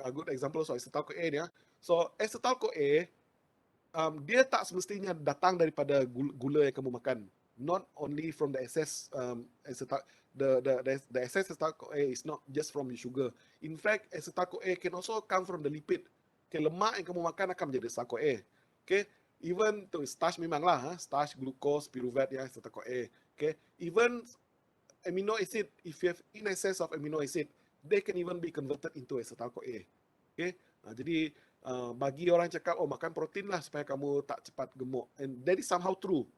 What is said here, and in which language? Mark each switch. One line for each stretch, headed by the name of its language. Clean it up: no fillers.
English: A good example of
Malay: acetyl-CoA ni. So acetyl-CoA dia tak semestinya datang daripada gula yang kamu makan.
English: Not only from the excess the excess acetyl-CoA is not just from the sugar. In fact, acetyl-CoA can also come from the lipid.
Malay: Okay, lemak yang kamu makan akan menjadi acetyl-CoA.
English: Okay, even to starch
Malay: memang lah,
English: starch, glucose, pyruvate, acetyl-CoA. Okay, even amino acid, if you have in excess of amino acid, they can even be converted into acetyl-CoA.
Malay: Okay, jadi bagi orang cakap, oh makan protein lah supaya kamu tak cepat gemuk,
English: and that is somehow true.